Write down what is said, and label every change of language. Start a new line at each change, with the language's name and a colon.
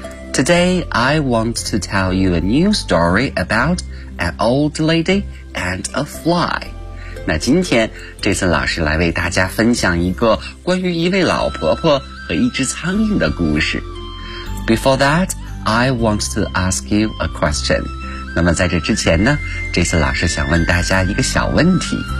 English: Today, I want to tell you a new story about an old lady and a fly.
Chinese: 那今天，这次老师来为大家分享一个关于一位老婆婆和一只苍蝇的故事。
English: Before that, I want to ask you a question.
Chinese: 那么在这之前呢，这次老师想问大家一个小问题。